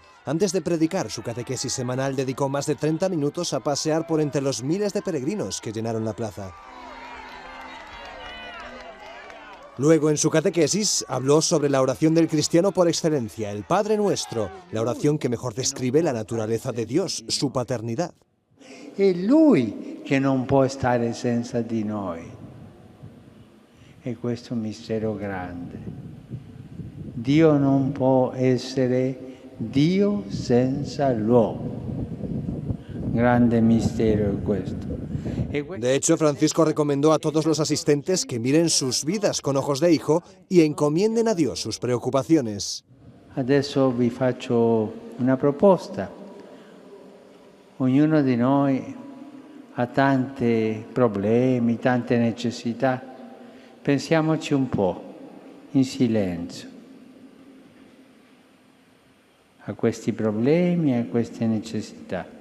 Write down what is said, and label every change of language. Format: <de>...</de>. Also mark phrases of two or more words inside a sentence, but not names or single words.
<es>Antes de predicar su catequesis semanal dedicó más de 30 minutos a pasear por entre los miles de peregrinos que llenaron la plaza. Luego, en su catequesis, habló sobre la oración del cristiano por excelencia, el Padre Nuestro, la oración que mejor describe la naturaleza de Dios, su paternidad.</es> <it>È Lui che non può stare senza di noi. E questo è un mistero grande. Dio non può essere Dio senza l'uomo. Grande mistero è questo.</it> <es>De hecho, Francisco recomendó a todos los asistentes que miren sus vidas con ojos de hijo y encomienden a Dios sus preocupaciones.</es> <it>Adesso vi faccio una proposta. Ognuno di noi ha tanti problemi, tante necessità. Pensiamoci un po', in silenzio, a questi problemi e a queste necessità.</it>